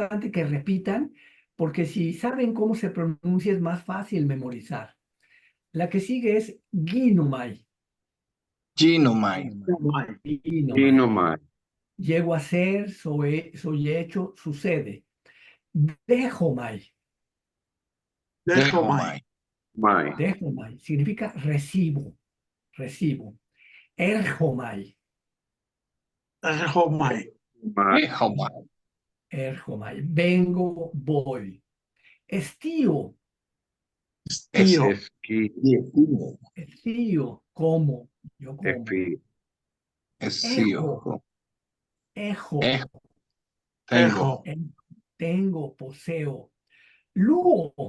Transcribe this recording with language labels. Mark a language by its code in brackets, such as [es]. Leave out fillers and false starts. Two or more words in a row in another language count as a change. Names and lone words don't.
[es] Es importante que repitan porque si saben cómo se pronuncia es más fácil memorizar. La que sigue es ginomai. Ginomai. Ginomai. Ginomai. Llego a ser, soy hecho, sucede. Dejomai. Dejomai. Mai. Dejomai significa recibo, recibo. Erjomai. Mai. Dejomai. Erjomai. Vengo, voy. Estío. Esqui. Estío. Como. Yo como. Efi. Esío. Ejo. Tengo. Tengo, poseo. Luo.